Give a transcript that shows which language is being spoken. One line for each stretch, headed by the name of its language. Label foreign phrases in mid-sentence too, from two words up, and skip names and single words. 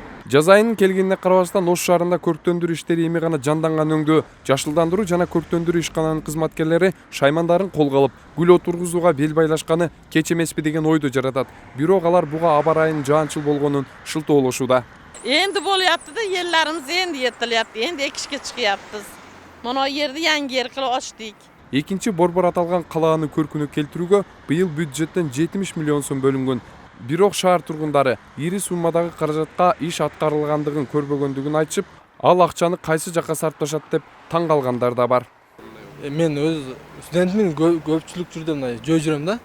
Kyrgyz: Жаз айынын келгенине карабастан Ош шаарында көрктөндүрүү иштери эми гана жанданган өңдө жашылдандыруу жана көрктөндүрүү ишкананын кызматкерлери шаймандарын колго алып гүл отургузууга бел байлашканы кеч эмеспи деген ойду жаратат. Бирок алар буга аба ырайынын жаанчыл болгонун шылтоолошууда.
Uzbek: Endi bo'lyapti da, yerlarimiz endi yetilyapti. Endi ekishga chiqyapmiz. Mana yerni yangi yer qilib ochdik.
Kyrgyz: Экинчи борбор аталган калаанын көркүнө келтирүүгө быйыл бюджеттен 70 миллион сом бөлүнгөн. Бирок шаар тургундары ири суммадагы каражатка иш аткарылгандыгын көрбөгөндүгүн айтышып, ал акчаны кайсы жакка сарпташат деп таң калгандар да бар. Мен өз студентмин, көпчүлүк жүрдө мына жөө жүрөм да.